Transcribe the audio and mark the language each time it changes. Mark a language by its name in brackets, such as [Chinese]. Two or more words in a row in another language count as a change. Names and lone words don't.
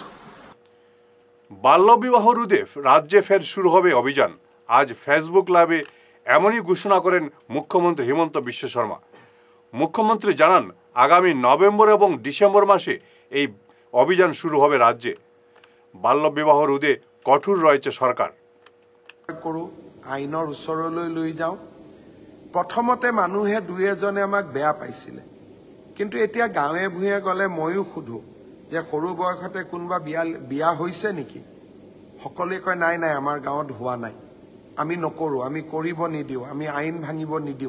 [Bangla] বাল্যবিবাহ রোধে রাজ্যে ফের শুরু হবে অভিযান। আজ ফেসবুক লাইভে এমনই ঘোষণা করেন মুখ্যমন্ত্রী হিমন্ত বিশ্ব শর্মা। মুখ্যমন্ত্রী জানান আগামী নভেম্বর এবং ডিসেম্বর মাসে এই অভিযান শুরু হবে রাজ্যে। বাল্যবিবাহ রোধে কঠোর রয়েছে সরকার। [Assamese] কৰোঁ আইনৰ ওচৰলৈ লৈ যাওঁ। প্ৰথমতে মানুহে দুই এজনে আমাক বেয়া পাইছিলে, কিন্তু এতিয়া গাঁৱে ভূঞে গ'লে ময়ো সোধোঁ যে সৰু বয়সতে কোনোবা বিয়া হৈছে নেকি? সকলোৱে কয় নাই নাই, আমাৰ গাঁৱত হোৱা নাই, আমি নকৰোঁ, আমি কৰিব নিদিওঁ, আমি আইন ভাঙিব নিদিওঁ।